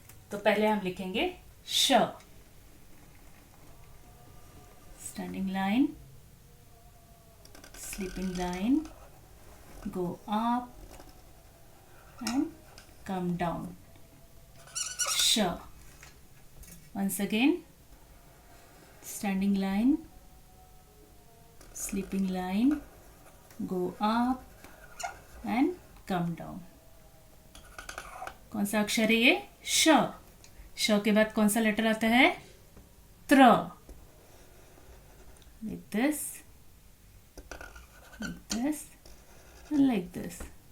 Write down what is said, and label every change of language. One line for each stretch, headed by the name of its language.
Hindi: तो पहले हम लिखेंगे श।
English: Standing line, sleeping line, go up and come down.
Hindi: श।
English: Once again, standing line, sleeping line, go up and come down.
Hindi: कौन सा अक्षर है ये? श। श के बाद कौन सा लेटर आता है? त्र।
English: Like this, like this, and like this.